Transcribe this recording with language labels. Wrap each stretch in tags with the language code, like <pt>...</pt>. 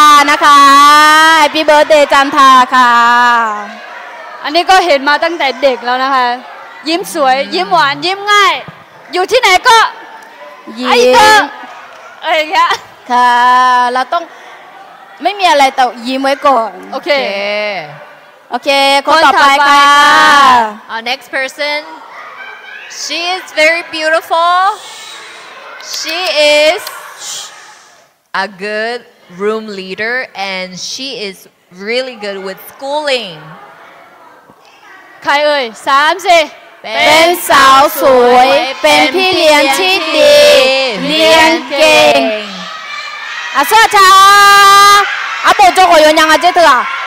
<th>นะคะ Happy Birthday จันทาค่ะอันนี้ก็เห็นมาตั้งแต่เด็กแล้วนะคะยิ้มสวยยิ้มหวานยิ้มง่ายอยู่ที่ไหนก็ยิ้มอย่างเงี้ยค่ะเราต้องไม่มีอะไรแต่ยิ้มไว้ก่อนโอเคโอเคคนต่อไปค่ะ</th> <en>Our next person she is very beautiful she is a good room leader and she is really good with schooling</en> <th>ใครเอ่ย3-4เป็นสาวสวยเป็นพี่เลี้ยงที่ดีเรียนเก่งอาเสื้อชาอาโบโจโกยยังอาเจเถอะ</th>